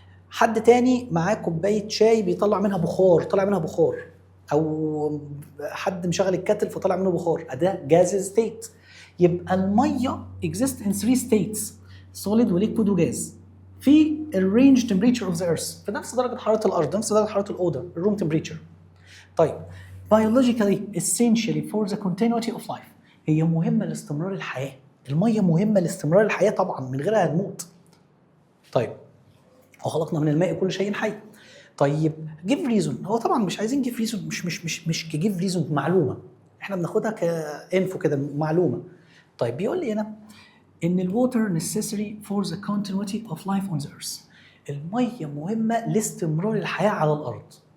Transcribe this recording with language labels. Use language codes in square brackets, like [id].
[ar] حد تاني معاه كوبايه شاي بيطلع منها بخار، طلع منها بخار، او حد مشغل الكاتل فطلع منه بخار، ده جاز ستيت. يبقى الميه [en] exist in 3 states، [ar] solid وليكويد وجاز، في الرينج [en] temperature of the earth، [ar] في نفس درجه حراره الارض، نفس درجه حراره الاوضه، الروم temperature. [en] طيب biologically essentially for the continuity of life، [ar] هي مهمه لاستمرار الحياه. الميه مهمه لاستمرار الحياه طبعا، من غيرها هنموت. طيب وخلقنا من الماء كل شيء حي. طيب جيف ريزون، هو طبعا مش عايزين جيف ريزون، مش كجيف ريزون، معلومه احنا بناخدها كانفو كده، معلومه. طيب بيقول لي هنا ان الووتر [en] necessary for the continuity of life on the earth، [ar] الميه مهمه لاستمرار الحياه على الارض.